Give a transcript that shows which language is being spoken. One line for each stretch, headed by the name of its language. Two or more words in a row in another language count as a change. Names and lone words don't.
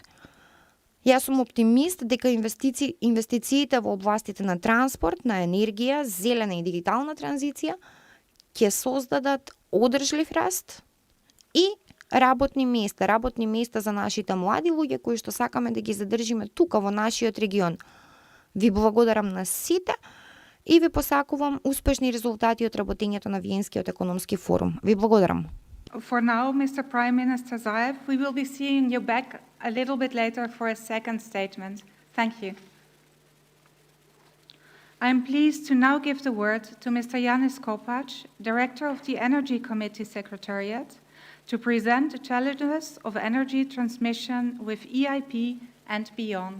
Macedonian: Јас сум оптимист дека инвестициите во областите на транспорт, на енергија, зелена и дигитална транзиција ќе создадат одржлив раст и работни места за нашите млади луѓе кои што сакаме да ги задржиме тука во нашиот регион. Ви благодарам на сите и ви посакувам успешни резултати од работењето на Виенскиот економски форум. Ви благодарам.
English: For now, Mr. Prime Minister Zaev, we will be seeing you back a little bit later for a second statement. Thank you. I am pleased to now give the word to Mr. Yanis Kopac, Director of the Energy Committee Secretariat, to present the challenges of energy transmission with EIP and beyond.